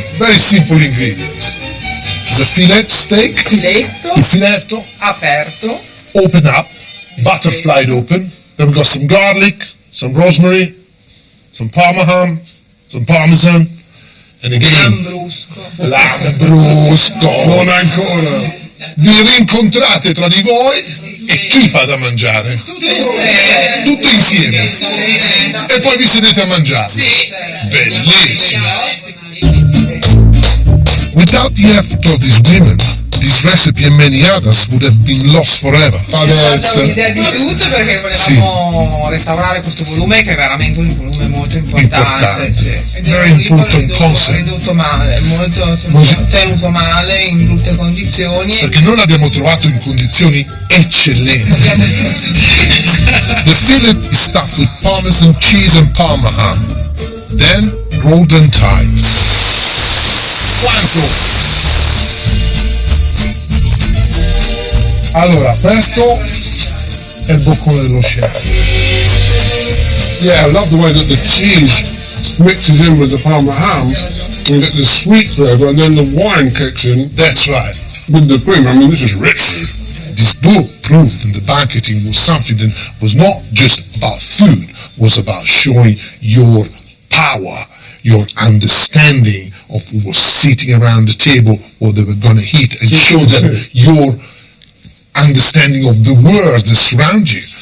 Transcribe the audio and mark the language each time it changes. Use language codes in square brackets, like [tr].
[en] Very simple ingredients. The fillet steak, [it] Filetto il filetto, aperto. [en] open up, butterflied open. Then we've got some garlic, some rosemary, some parma some parmesan, and again, Lambrusco. lambrusco. [it] Non ancora! Vi rincontrate tra di voi e chi fa da mangiare? Tutti insieme. E poi vi sedete a mangiare. Bellissimo. [en] Without the effort of these women, this recipe and many others would have been lost forever. [it] Adesso l'idea di tutto perché volevamo restaurare questo volume che è veramente un volume molto importante. Sì. Ed è [en] Very [it] un libro [en] important concept. [it] ridotto male, molto tenuto male, in brutte condizioni. Perché noi l'abbiamo trovato in condizioni eccellenti. [en] The fillet is stuffed with parmesan cheese and parma ham. Then rolled and tied. [it] Allora, questo è il boccone dello chef. [en] Yeah, I love the way that the cheese mixes in with the Parma ham. You get the sweet flavour and then the wine kicks in That's right. with the cream. I mean, this is rich food. This book proved that the banqueting was something that was not just about food, was about showing your power, your understanding of who was sitting around the table, what they were going to eat, and show them your understanding of the world that surrounds you.